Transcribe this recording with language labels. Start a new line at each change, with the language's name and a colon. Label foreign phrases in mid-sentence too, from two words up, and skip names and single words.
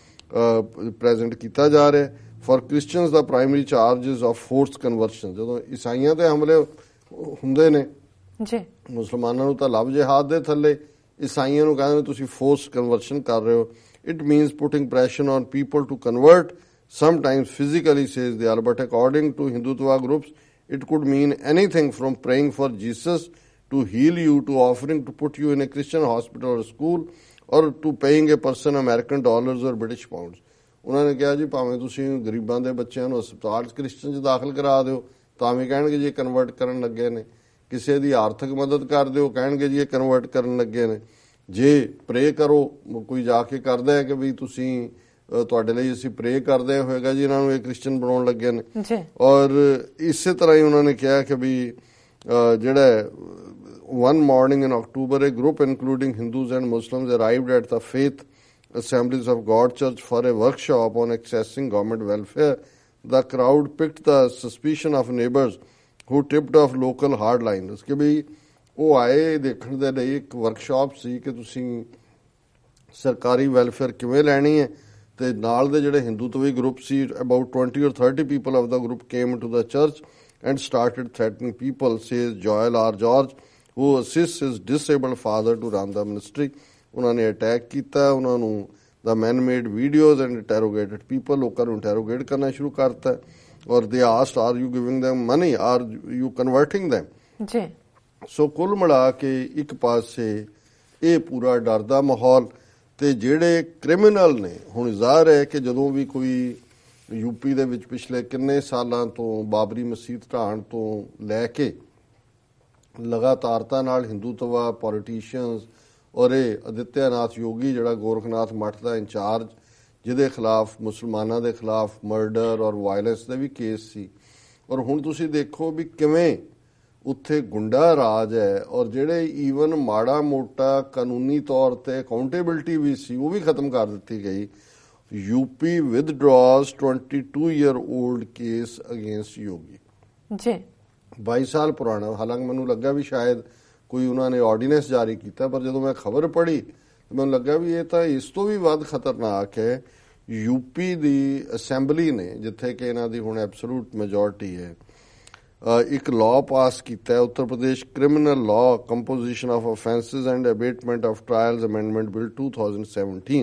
Punjabi: ਪ੍ਰੈਜ਼ੈਂਟ ਕੀਤਾ ਜਾ ਰਿਹਾ
English: for Christians
Punjabi: ਦਾ
English: primary charge is of forced conversion
Punjabi: ਜਦੋਂ ਈਸਾਈਆਂ ਤੇ ਹਮਲੇ ਹੁੰਦੇ ਨੇ ਜੀ ਮੁਸਲਮਾਨਾਂ ਨੂੰ ਤਾਂ ਲਵ ਜਿਹਾਦ ਦੇ ਥੱਲੇ ਈਸਾਈਆਂ ਨੂੰ ਕਹਿੰਦੇ ਤੁਸੀਂ ਫੋਰਸਡ ਕਨਵਰਸ਼ਨ ਕਰ ਰਹੇ ਹੋ
English: it means putting pressure on people to convert sometimes physically says they are but according to Hindutva groups it could mean anything from praying for Jesus to heal you to offering to put you in a Christian hospital or school or to paying a person American dollars or British pounds.
Punjabi: ਉਹਨਾਂ ਨੇ ਕਿਹਾ ਜੀ ਭਾਵੇਂ ਤੁਸੀਂ ਗਰੀਬਾਂ ਦੇ ਬੱਚਿਆਂ ਨੂੰ ਹਸਪਤਾਲ 'ਚ ਕ੍ਰਿਸਚਨ 'ਚ ਦਾਖਲ ਕਰਾ ਦਿਓ ਤਾਂ ਵੀ ਕਹਿਣਗੇ ਜੀ ਕਨਵਰਟ ਕਰਨ ਲੱਗੇ ਨੇ ਕਿਸੇ ਦੀ ਆਰਥਿਕ ਮਦਦ ਕਰ ਦਿਓ ਕਹਿਣਗੇ ਜੀ ਇਹ ਕਨਵਰਟ ਕਰਨ ਲੱਗੇ ਨੇ ਜੇ ਪ੍ਰੇ ਕਰੋ ਕੋਈ ਜਾ ਕੇ ਕਰਦਾ ਹੈ ਕਿ ਵੀ ਤੁਸੀਂ ਤੁਹਾਡੇ ਲਈ ਅਸੀਂ ਪ੍ਰੇ ਕਰਦੇ ਹੋਏਗਾ ਜੀ ਇਹਨਾਂ ਨੂੰ ਇਹ ਕ੍ਰਿਸਚਨ ਬਣਾਉਣ ਲੱਗੇ ਨੇ ਔਰ ਇਸੇ ਤਰ੍ਹਾਂ ਹੀ ਉਹਨਾਂ ਨੇ ਕਿਹਾ ਕਿ ਵੀ
English: ਜਿਹੜਾ one morning in October a group including Hindus and Muslims arrived at the Faith Assemblies of God Church for a workshop on accessing government welfare. The crowd picked the suspicion of neighbors who tipped off local hardliners
Punjabi: ਕਿ ਵੀ ਉਹ ਆਏ ਦੇਖਣ ਦੇ ਲਈ ਇੱਕ ਵਰਕਸ਼ਾਪ ਸੀ ਕਿ ਤੁਸੀਂ ਸਰਕਾਰੀ ਵੈਲਫੇਅਰ ਕਿਵੇਂ ਲੈਣੀ ਹੈ ਤੇ ਨਾਲ ਦੇ ਜਿਹੜੇ ਹਿੰਦੂਤਵੀ ਗਰੁੱਪ ਸੀ
English: about 20 or 30 people of the group came into the church and started threatening people, says Joel R. George, who assists his disabled father to run the ministry.
Punjabi: ਉਹਨਾਂ ਨੇ ਅਟੈਕ ਕੀਤਾ ਉਹਨਾਂ ਨੂੰ
English: the men made videos and interrogated people
Punjabi: ਲੋਕਾਂ ਨੂੰ interrogate ਕਰਨਾ ਸ਼ੁਰੂ ਕਰਤਾ ਔਰ
English: they asked are you giving them money are you converting them
Punjabi: ਜੀ ਸੋ ਕੁੱਲ ਮਿਲਾ ਕੇ ਇੱਕ ਪਾਸੇ ਇਹ ਪੂਰਾ ਡਰ ਦਾ ਮਾਹੌਲ ਤੇ ਜਿਹੜੇ ਕ੍ਰਿਮੀਨਲ ਨੇ ਹੁਣ ਜ਼ਾਹਰ ਹੈ ਕਿ ਜਦੋਂ ਵੀ ਕੋਈ ਯੂਪੀ ਦੇ ਵਿੱਚ ਪਿਛਲੇ ਕਿੰਨੇ ਸਾਲਾਂ ਤੋਂ ਬਾਬਰੀ ਮਸਜਿਦ ਢਾਣ ਤੋਂ ਲੈ ਕੇ ਲਗਾਤਾਰਤਾ ਨਾਲ ਹਿੰਦੂਤਵਾ ਪੋਲੀਟੀਸ਼ੀਅਨਸ ਔਰ ਇਹ ਆਦਿੱਤਿਆਨਾਥ ਯੋਗੀ ਜਿਹੜਾ ਗੋਰਖਨਾਥ ਮੱਠ ਦਾ ਇੰਚਾਰਜ ਜਿਹਦੇ ਖਿਲਾਫ ਮੁਸਲਮਾਨਾਂ ਦੇ ਖਿਲਾਫ ਮਰਡਰ ਔਰ ਵਾਇਲੈਂਸ ਦੇ ਵੀ ਕੇਸ ਸੀ ਔਰ ਹੁਣ ਤੁਸੀਂ ਦੇਖੋ ਵੀ ਕਿਵੇਂ ਉੱਥੇ ਗੁੰਡਾ ਰਾਜ ਹੈ ਔਰ ਜਿਹੜੇ ਈਵਨ ਮਾੜਾ ਮੋਟਾ ਕਾਨੂੰਨੀ ਤੌਰ ਤੇ ਅਕਾਊਂਟੇਬਿਲਟੀ ਵੀ ਸੀ ਉਹ ਵੀ ਖਤਮ ਕਰ ਦਿੱਤੀ ਗਈ
English: UP withdraws 22-year-old case against Yogi
Punjabi: ਜੀ 22 ਸਾਲ ਪੁਰਾਣਾ ਹਾਲਾਂਕਿ ਮੈਨੂੰ ਲੱਗਾ ਵੀ ਸ਼ਾਇਦ ਕੋਈ ਉਹਨਾਂ ਨੇ ਆਰਡੀਨੈਂਸ ਜਾਰੀ ਕੀਤਾ, ਪਰ ਜਦੋਂ ਮੈਂ ਖਬਰ ਪੜ੍ਹੀ ਮੈਨੂੰ ਲੱਗਾ ਵੀ ਇਹ ਤਾਂ ਇਸ ਤੋਂ ਵੀ ਵੱਧ ਖਤਰਨਾਕ ਹੈ। ਯੂਪੀ ਦੀ ਅਸੈਂਬਲੀ ਨੇ, ਜਿੱਥੇ ਕਿ ਇਹਨਾਂ ਦੀ ਹੁਣ
English: absolute majority
Punjabi: ਹੈ, ਇੱਕ ਲਾਅ ਪਾਸ ਕੀਤਾ ਹੈ, ਉੱਤਰ ਪ੍ਰਦੇਸ਼ ਕ੍ਰਿਮੀਨਲ ਲਾਅ ਕੰਪੋਜੀਸ਼ਨ ਆਫ ਅਫੈਂਸਿਸ ਐਂਡ ਅਬੇਟਮੈਂਟ ਆਫ ਟ੍ਰਾਇਲਸ ਅਮੈਂਡਮੈਂਟ ਬਿਲ 2017।